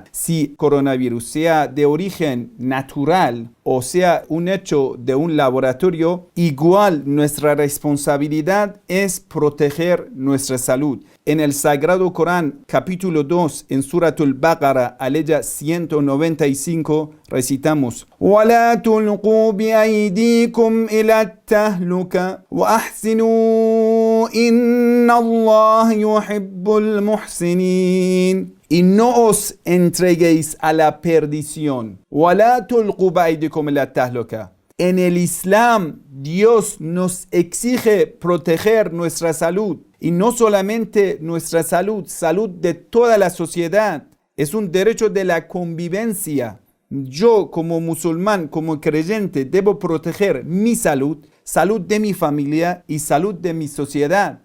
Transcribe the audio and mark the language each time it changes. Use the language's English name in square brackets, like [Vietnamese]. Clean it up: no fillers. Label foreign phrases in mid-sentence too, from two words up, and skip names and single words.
[Spanish] Si coronavirus sea de origen natural o sea un hecho de un laboratorio, igual nuestra responsabilidad es proteger nuestra salud. En el Sagrado Corán, capítulo 2, en Suratul Baqara, aleya 195, recitamos: [Arabic] وَلَا تُلْقُوا بِأَيْدِيكُمْ إِلَى التَّهْلُكَةِ وَأَحْسِنُوا إِنَّ اللَّهَ يُحِبُّ الْمُحْسِنِينَ. [Spanish] Y no os entreguéis a la perdición. [Arabic] وَلَا تُلْقُوا بِأَيْدِيكُمْ إِلَى التَّهْلُكَةِ. [Spanish] En el Islam, Dios nos exige proteger nuestra salud. Y no solamente nuestra salud, salud de toda la sociedad. Es un derecho de la convivencia. Yo como musulmán, como creyente, debo proteger mi salud, salud de mi familia y salud de mi sociedad.